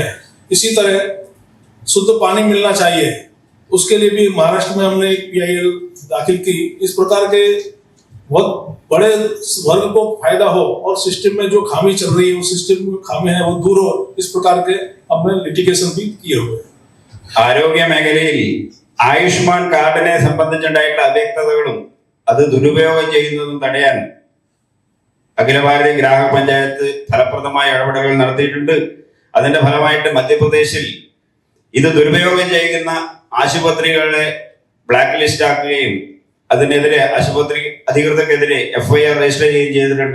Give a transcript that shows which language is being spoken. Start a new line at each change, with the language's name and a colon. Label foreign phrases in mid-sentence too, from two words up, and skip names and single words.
Hindi: इसी तरह शुद्ध पानी मिलना चाहिए, उसके लिए भी महाराष्ट्र में हमने एक PIL दाखिल की। इस प्रकार के बहुत बड़े वर्ग को फायदा हो और सिस्टम में जो खामी चल रही है, वो सिस्टम में खामी है वो दूर हो, इस प्रकार के हमने लिटिगेशन भी किए हुए।
Malayalam: ആരോഗ്യ മേഖലയിൽ ആയുഷ്മാൻ കാർഡിനെ സംബന്ധിച്ചുണ്ടായിട്ടുള്ള അവ്യക്തതകളും അത് ദുരുപയോഗം ചെയ്യുന്നതും തടയാൻ അഖില ഭാരതീയ ഗ്രാഹക പഞ്ചായത്ത് ഫലപ്രദമായ ഇടപെടലുകൾ നടത്തിയിട്ടുണ്ട്. അതിന്റെ ഫലമായിട്ട് മധ്യപ്രദേശിൽ ഇത് ദുരുപയോഗം ചെയ്യുന്ന ആശുപത്രികളെ
English: black list
Malayalam: ആക്കുകയും അതിനെതിരെ ആശുപത്രി അധികൃതർക്കെതിരെ FIR രജിസ്റ്റർ ചെയ്യുകയും ചെയ്തിട്ടുണ്ട്.